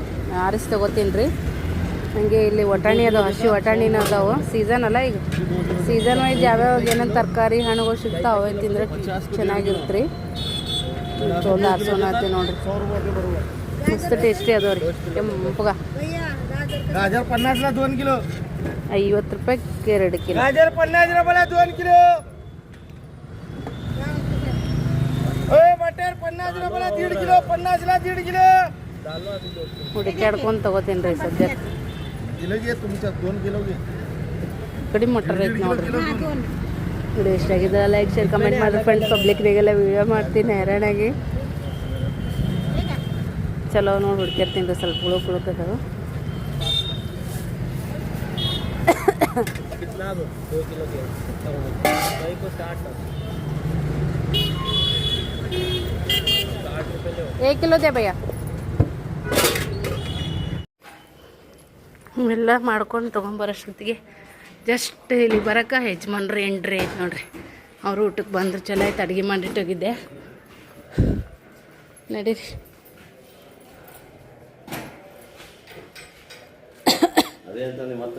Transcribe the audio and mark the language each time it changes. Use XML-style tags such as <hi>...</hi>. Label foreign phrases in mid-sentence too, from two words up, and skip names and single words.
<kn>ಆರಿಸಿ ತೊಗೋತೀನಿ ರೀ. ಹಾಗೆ ಇಲ್ಲಿ ವಟಾಣಿ ಅದಾವೆ, ಹಸಿ ವಟಾಣಿನ ಅದಾವೆ. ಸೀಸನ್ ಅಲ್ಲ ಈಗ.</kn> <en>season wise</en> <kn>ಯಾವ್ಯಾವ ಏನೇನು ತರಕಾರಿ ಹಣ್ಣುಗಳು ಸಿಗ್ತಾವೆ ಅವು ತಿಂದರೆ ಚೆನ್ನಾಗಿರುತ್ತೆ ರೀ. ತೊಗೊಂಡು ಆರಿಸೋಣತ್ತಿ ನೋಡ್ರಿ. ಮಸ್ತ್ ಟೇಸ್ಟಿ ಅದಾವ ರೀ. ಕೆಂಪಗ</kn> <mr>गाजर 50ला 2 किलो,</mr> <kn>50 ರೂಪಾಯಿ 2 ಕಿಲೋ.</kn> <mr>गाजर 50 रुपयाला 2 किलो. ओए मटर 50 रुपयाला 1.5 किलो, 50ला 1.5 किलो.</mr> <kn>ಹುಡುಕ್ಯಾಡ್ಕೊಂಡು ತೊಗೋತೀನಿ ರೀ ಸದ್ಯ.</kn> <mr>किलोಗೆ तुमच्या 2 किलोಗೆ</mr> <kn>ಕಡಿಮೆ ಮಟರ್ ಐತೆ ನೋಡ್ರಿ. ವಿಡಿಯೋ ಇಷ್ಟ ಆಗಿದೆ</kn> <en>like share comment</en> <kn>ಮಾಡಿ ಫ್ರೆಂಡ್ಸ್. ಪಬ್ಲಿಕ್ರಿಗೆಲ್ಲ ವಿಡಿಯೋ ಮಾಡ್ತೀನಿ ಹೈರಾಣಾಗಿ. ಚಲೋ ನೋಡಿ ಹುಡ್ಕಿರ್ತೀನಿ ರೀ. ಸ್ವಲ್ಪ ಹುಳುಕದಾವು.</kn> <hi>कितना दो 2 किलो के भाई को 60 रुपये लो</hi> <kn>1</kn> <hi>किलो दे</hi> <kn>ಭಯ್ಯ ಇವೆಲ್ಲ ಮಾಡ್ಕೊಂಡು ತೊಗೊಂಬರೋಷ್ಟೊತ್ತಿಗೆ ಜಸ್ಟ್ ಇಲ್ಲಿ ಬರೋಕೆ ಯಜಮಾನ್ರಿ ಎಂಟ್ರಿ ಐತೆ ನೋಡ್ರಿ. ಅವರು ಊಟಕ್ಕೆ ಬಂದರು, ಚಲೋ ಆಯ್ತು. ಅಡುಗೆ ಮಾಡಿಟ್ಟೋಗಿದ್ದೆ. ನಡೀರಿ. ಅದೇ ಅಂತ ಮತ್ತೆ</kn>